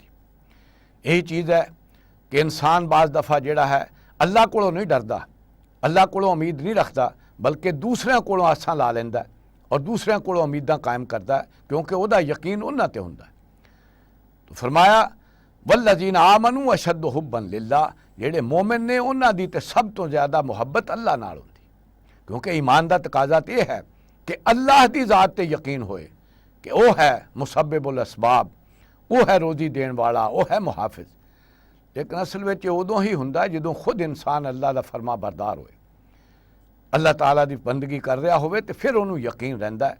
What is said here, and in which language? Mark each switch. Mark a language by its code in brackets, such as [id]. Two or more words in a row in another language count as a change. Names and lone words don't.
[pa] ایہی چیز ہے کہ انسان بعض دفعہ جیہڑا ہے اللہ کولوں نہیں ڈردا، اللہ کولوں امید نہیں رکھتا، بلکہ دوسریاں کولوں آساں لا لیندا اور دوسریاں کولوں امیداں قائم کردا ہے، کیونکہ اوہدا یقین انہاں تے ہندا ہے. تو فرمایا [ar] والذين آمنوا أشد حبا لله, [pa] جیہڑے مومن نے انہاں دی تے سب توں زیادہ محبت اللہ نال ہندی، کیونکہ ایمان دا تقاضا تو یہ ہے کہ اللہ کی ذات تے یقین ہووے کہ وہ ہے [ar] مسبب الأسباب, [pa] وہ ہے روزی دین والا، وہ ہے محافظ. لیکن اصل میں اودوں ہی ہندا ہے جدوں خود انسان اللہ دا فرمانبردار ہووے، اللہ تعالیٰ دی بندگی کر رہا ہووے تو فیر انہوں نے یقین رہندا ہے.